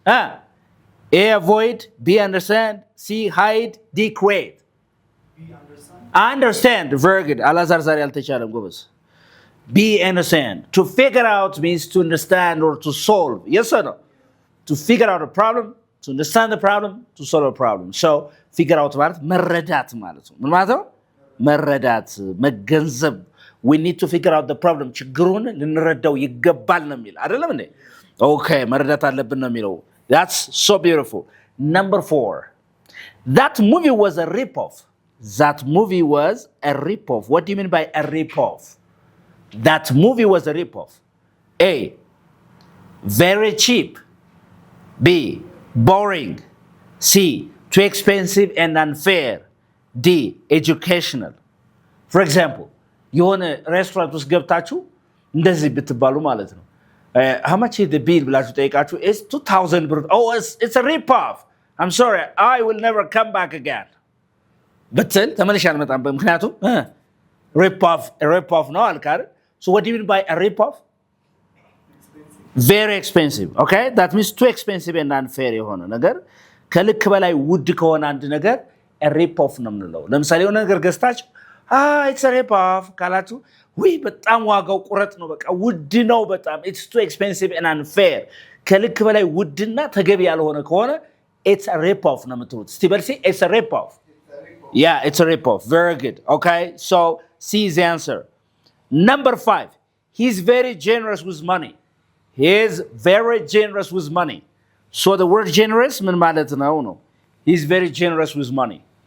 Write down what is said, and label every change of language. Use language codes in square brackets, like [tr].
[en] A, avoid. B, understand. C, hide. D, create. B, understand. Understand. Very good. Alazar zari altechalam gobas. B, understand. To figure out means to understand or to solve. Yes or no? To figure out a problem, to understand the problem, to solve a problem. So figure out [am] ማለት መረዳት ማለት ነው። ምን ማለት ነው? መረዳት መገንዘብ. [en] We need to figure out the problem. [am] ችግሩን ልንረዳው ይገባል ነው የሚል አይደለም እንዴ? [en] Okay, [am] መረዳት አለብን ነው የሚለው. [en] That's so beautiful. Number 4. That movie was a rip-off. That movie was a rip-off. What do you mean by a rip-off? That movie was a rip-off. A. Very cheap. B. Boring. C. Too expensive and unfair. D. Educational. For example, [am] የሆነ ሬስቶራንት ውስጥ ገብታችሁ እንደዚህ ብትባሉ ማለት ነው [en] how much is the bill [am] ብላችሁ ጠይቃችሁ [en] it's 2000 ብር oh it's a rip off I'm sorry I will never come back again [am] ብትል ተመልሼ አልመጣም ምክንያቱም [en] rip off [am] ነው አልካር [en] so what do you mean by a rip off? Very expensive. Okay, that means too expensive and unfair [am] የሆነ ነገር ከልክ በላይ ውድ ከሆነ አንድ ነገር a rip off ነው የምንለው ለምሳሌ የሆነ ነገር ገዝታችሁ it's a rip-off ካላችሁ ወይ በጣም ዋጋው ቁረጥ ነው በቃ ውድ ነው በጣም [en] it's too expensive and unfair [am] ከልክ በላይ ውድና ተገቢ ያልሆነ ከሆነ it's a rip-off ነው የምትሉት እስቲ በልሲ [en] it's a rip-off. Yeah, it's a rip-off. Very good. Okay, so C is the answer. Number 5, he's very generous with money. he is very generous with money. So the word generous ምን ማለት ነው? He's very generous with money.